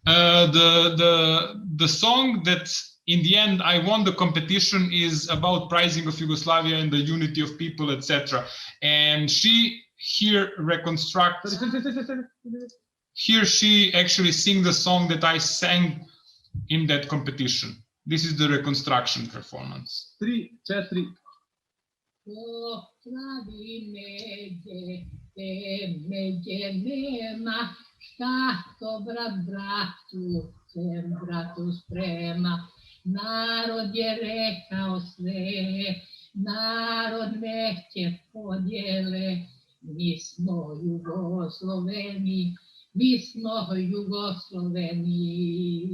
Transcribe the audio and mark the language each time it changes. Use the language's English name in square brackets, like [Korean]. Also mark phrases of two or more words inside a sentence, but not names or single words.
[English] The song that in the end I won the competition is about prizing of Yugoslavia and the unity of people, etc. And she here reconstructs. Here she actually sings the song that I sang in that competition. This is the reconstruction performance. 3, 4. [Serbian] Šta to brat bratu, sem bratu sprema, narod je rekao sve, narod neće podjele, mi smo Jugosloveni, mi smo Jugosloveni.